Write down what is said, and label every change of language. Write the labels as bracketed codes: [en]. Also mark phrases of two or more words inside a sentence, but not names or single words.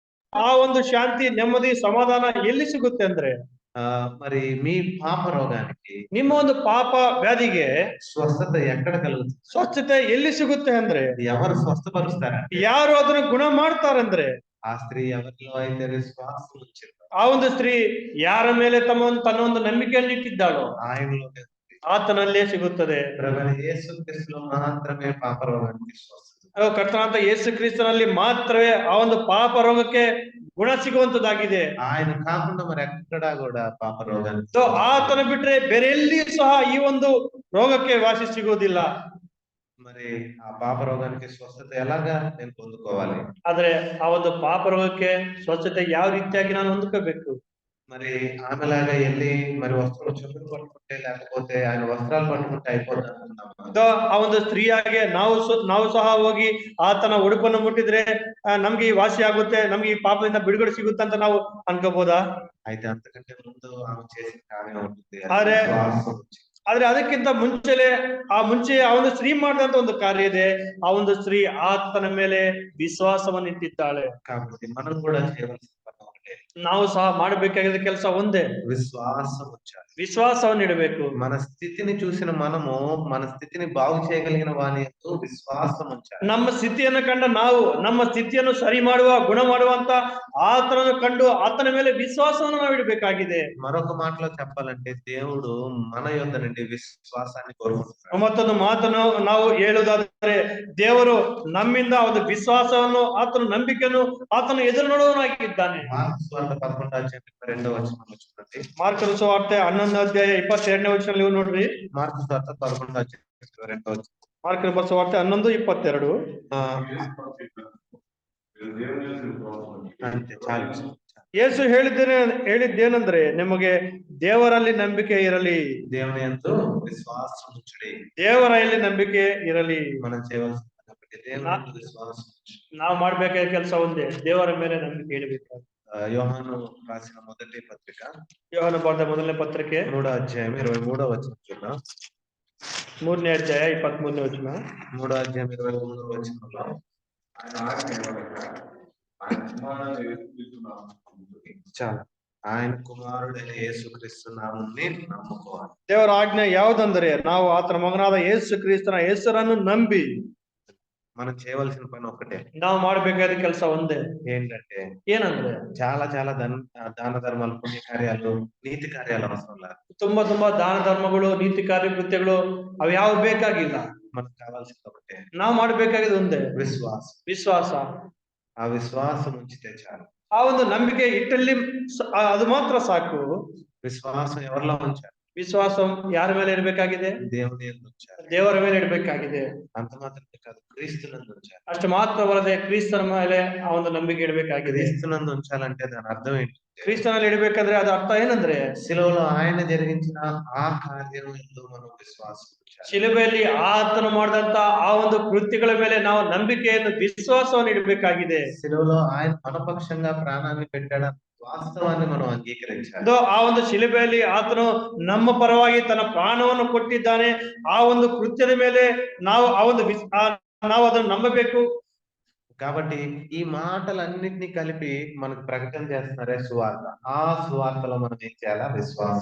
[kn] ಆ ಒಂದು ಶಾಂತಿ, ನೆಮ್ಮದಿ, ಸಮಾಧಾನ ಎಲ್ಲಿ ಸಿಗುತ್ತೆ ಅಂದ್ರೆ [te] మరి మీ పాప రోగానికి [kn] ನಿಮ್ಮ ಒಂದು ಪಾಪ ವ್ಯಾಧಿಗೆ [te] స్వస్థత ఎక్కడ కలుగుతుంది? [kn] ಸ್ವಚ್ಛತೆ ಎಲ್ಲಿ ಸಿಗುತ್ತೆ ಅಂದ್ರೆ [te] ఎవరు స్వస్థపరుస్తారంటే [kn] ಯಾರು ಅದನ್ನ ಗುಣ ಮಾಡ್ತಾರಂದ್ರೆ [te] ఆ స్త్రీ ఎవరిలో అయితే విశ్వాసం ఉంచిందో [kn] ಆ ಒಂದು ಸ್ತ್ರೀ ಯಾರ ಮೇಲೆ ತನ್ನ ಒಂದು ನಂಬಿಕೆಯನ್ನು ಇಟ್ಟಿದ್ದಾಳೋ [te] ఆయనలోనే ఉంది. [kn] ಆತನಲ್ಲೇ ಸಿಗುತ್ತದೆ. [te] ప్రభువైన యేసుక్రీస్తులో మాత్రమే పాప రోగానికి స్వస్థత. [kn] ಕರ್ತನಾದ ಯೇಸು ಕ್ರಿಸ್ತನಲ್ಲಿ ಮಾತ್ರವೇ ಆ ಒಂದು ಪಾಪ ರೋಗಕ್ಕೆ ಗುಣ ಸಿಗುವಂತದ್ದಾಗಿದೆ. [te] ఆయన కాకుండా మరి ఎక్కడా కూడా పాప రోగానికి [kn] ಸೊ ಆತನ ಬಿಟ್ರೆ ಬೇರೆ ಎಲ್ಲಿಯೂ ಸಹ ಈ ಒಂದು ರೋಗಕ್ಕೆ ವಾಸಿ ಸಿಗುವುದಿಲ್ಲ. [te] మరి ఆ పాప రోగానికి స్వస్థత ఎలాగా నేను పొందుకోవాలి? [kn] ಆದ್ರೆ ಆ ಒಂದು ಪಾಪ ರೋಗಕ್ಕೆ ಸ್ವಚ್ಛತೆ ಯಾವ ರೀತಿಯಾಗಿ ನಾನು ಹೊಂದ್ಕೋಬೇಕು? [te] మరి ఆమెలాగా వెళ్ళి మరి వస్త్రం చెప్పులు పట్టుకుంటే లేకపోతే ఆయన వస్త్రాలు పట్టుకుంటే అయిపోతుంది అనుకున్నామా? [kn] ಆ ಒಂದು ಸ್ತ್ರೀಯಾಗೆ ನಾವು ಸಹ ಹೋಗಿ ಆತನ ಉಡುಪನ್ನು ಮುಟ್ಟಿದ್ರೆ ನಮ್ಗೆ ಈ ವಾಸಿ ಆಗುತ್ತೆ, ನಮ್ಗೆ ಈ ಪಾಪದಿಂದ ಬಿಡುಗಡೆ ಸಿಗುತ್ತೆ ಅಂತ ನಾವು ಅನ್ಕೋಬಹುದಾ? [te] అయితే అంతకంటే ముందు ఆమె చేసిన కార్యం ఉంటుంది. [kn] ಆದ್ರೆ [te] విశ్వాసం ఉంచి. [kn] ಆದ್ರೆ ಅದಕ್ಕಿಂತ ಮುಂಚೆ ಆ ಒಂದು ಸ್ತ್ರೀ ಮಾಡಿದಂತ ಒಂದು ಕಾರ್ಯ ಇದೆ. ಆ ಒಂದು ಸ್ತ್ರೀ ಆತನ ಮೇಲೆ ವಿಶ್ವಾಸವನ್ನು ಇಟ್ಟಿದ್ದಾಳೆ. [te] కాబట్టి మనం కూడా చేయవలసిన పని ఒకటే. [kn] ನಾವು ಸಹ ಮಾಡಬೇಕಾಗಿದ್ದ ಕೆಲಸ ಒಂದೇ, [te] విశ్వాసం ఉంచాలి. [kn] ವಿಶ್ವಾಸವನ್ನು ಇಡಬೇಕು. [te] మన స్థితిని చూసిన మనము మన స్థితిని బాగు చేయగలిగిన వాని యందు విశ్వాసం ఉంచాలి. [kn] ನಮ್ಮ ಸ್ಥಿತಿಯನ್ನು ಕಂಡ ನಾವು ನಮ್ಮ ಸ್ಥಿತಿಯನ್ನು ಸರಿ ಮಾಡುವ, ಗುಣ ಮಾಡುವಂತ ಆತನನ್ನು ಕಂಡು ಆತನ ಮೇಲೆ ವಿಶ್ವಾಸವನ್ನು ನಾವು ಇಡಬೇಕಾಗಿದೆ. [te] మరొక మాటలో చెప్పాలంటే దేవుడు మన యొద్ద నుండి విశ్వాసాన్ని కోరుకుంటున్నాడు. [kn] ಮತ್ತೊಂದು ಮಾತನ್ನು ನಾವು ಹೇಳುವುದಾದರೆ ದೇವರು ನಮ್ಮಿಂದ ಒಂದು ವಿಶ್ವಾಸವನ್ನು, ಆತನ ನಂಬಿಕೆಯನ್ನು ಆತನ ಎದುರು ನೋಡುವವನಾಗಿದ್ದಾನೆ. [te] మార్కు సువార్త 11వ అధ్యాయం 22వ వచనంలో చూడండి. [kn] ಮಾರ್ಕನ ಸುವಾರ್ತೆ 11ನೇ ಅಧ್ಯಾಯ 22ನೇ ವಚನ ನೀವು ನೋಡ್ರಿ. [te] మార్కు సువార్త 11వ అధ్యాయం 22వ వచనం. [kn] ಮಾರ್ಕನ ಸುವಾರ್ತೆ 11:22. [te] అంతే చాలు. [kn] ಯೇಸು ಹೇಳಿದ್ದೇನೆಂದ್ರೆ ನಿಮಗೆ ದೇವರಲ್ಲಿ ನಂಬಿಕೆ ಇರಲಿ. [te] దేవుని యందు విశ్వాసం ఉంచుడి. [kn] ದೇವರಲ್ಲಿ ನಂಬಿಕೆ ಇರಲಿ. [te] మనం చేయవలసిన పని ఒకటి, దేవుని యందు విశ్వాసం ఉంచు. [kn] ನಾವು ಮಾಡ್ಬೇಕಾದ ಕೆಲಸ ಒಂದೇ, ದೇವರ ಮೇಲೆ ನಂಬಿಕೆ ಇಡಬೇಕು. [te] యోహాను రాసిన మొదటి పత్రిక [kn] ಯೋಹಾನ ಬರೆದ ಮೊದಲನೇ ಪತ್ರಿಕೆ [te] 3వ అధ్యాయం 23వ వచనం చూద్దాం. [kn] 3ನೇ ಅಧ್ಯಾಯ 23ನೇ ವಚನ. [te] 3వ అధ్యాయం 23వ వచనంలో ఆయన ఆజ్ఞ ఏమనగా ఆయన కుమారుడైన యేసుక్రీస్తు నామమున చాలా ఆయన కుమారుడైన యేసుక్రీస్తు నామముని నమ్ముకోవాలి. [kn] ದೇವರ ಆಜ್ಞೆ ಯಾವುದಂದ್ರೆ ನಾವು ಆತನ ಮಗನಾದ ಯೇಸು ಕ್ರಿಸ್ತನ ಹೆಸರನ್ನು ನಂಬಿ [te] మనం చేయవలసిన పని ఒకటే. [kn] ನಾವು ಮಾಡಬೇಕಾದ ಕೆಲಸ ಒಂದೇ. [te] ఏంటంటే [kn] ಏನಂದ್ರೆ [te] చాలా దాన ధర్మాలు, పుణ్య కార్యాలు, నీతి కార్యాలు అవసరం లేదు. [kn] ತುಂಬಾ ದಾನ ಧರ್ಮಗಳು, ನೀತಿ ಕಾರ್ಯ ಕೃತ್ಯಗಳು ಅವು ಯಾವ ಬೇಕಾಗಿಲ್ಲ. [te] మనకు కావాల్సింది ఒకటే, [kn] ನಾವು ಮಾಡಬೇಕಾಗಿದ್ದು ಒಂದೇ, ವಿಶ್ವಾಸ. [te] ఆ విశ్వాసం ఉంచితే చాలు. [kn] ಆ ಒಂದು ನಂಬಿಕೆ ಇಟ್ಟಲ್ಲಿ ಅದು ಮಾತ್ರ ಸಾಕು. [te] విశ్వాసం ఎవరిలో ఉంచాలి? [kn] ವಿಶ್ವಾಸ ಯಾರ ಮೇಲೆ ಇಡಬೇಕಾಗಿದೆ? [te] దేవుని యందు ఉంచాలి. [kn] ದೇವರ ಮೇಲೆ ಇಡಬೇಕಾಗಿದೆ. [te] అంత మాత్రమే కాదు, క్రీస్తునందు ఉంచాలి. [kn] ಅಷ್ಟು ಮಾತ್ರವಲ್ಲದೆ ಕ್ರಿಸ್ತನ ಮೇಲೆ ಆ ಒಂದು ನಂಬಿಕೆ ಇಡಬೇಕಾಗಿದೆ. [te] క్రీస్తునందు ఉంచాలంటే దాని అర్థం ఏంటి? [kn] ಕ್ರಿಸ್ತನಲ್ಲಿ ಇಡಬೇಕಂದ್ರೆ ಅದು ಅರ್ಥ ಏನಂದ್ರೆ [te] శిలువలో ఆయన జరిగించిన ఆ కార్యం యందు మనం విశ్వాసం ఉంచాలి. [kn] ಶಿಲುಬೆಯಲ್ಲಿ ಆತನು ಮಾಡಿದಂತ ಆ ಒಂದು ಕೃತ್ಯಗಳ ಮೇಲೆ ನಾವು ನಂಬಿಕೆಯನ್ನು, ವಿಶ್ವಾಸವನ್ನು ಇಡಬೇಕಾಗಿದೆ. [te] శిలువలో ఆయన మన పక్షంగా ప్రాణాన్ని పెట్టాడన్న వాస్తవాన్ని మనం అంగీకరించాలి. [kn] ಆ ಒಂದು ಶಿಲುಬೆಯಲ್ಲಿ ಆತನು ನಮ್ಮ ಪರವಾಗಿ ತನ್ನ ಪ್ರಾಣವನ್ನು ಕೊಟ್ಟಿದ್ದಾನೆ. ಆ ಒಂದು ಕೃತ್ಯದ ಮೇಲೆ ನಾವು ನಾವು ಅದನ್ನು ನಂಬಬೇಕು. [te] కాబట్టి ఈ మాటలన్నిటినీ కలిపి మనకు ప్రకటన చేస్తున్నారే సువార్త. ఆ సువార్తలో మనం ఏం చేయాలా? విశ్వాసం.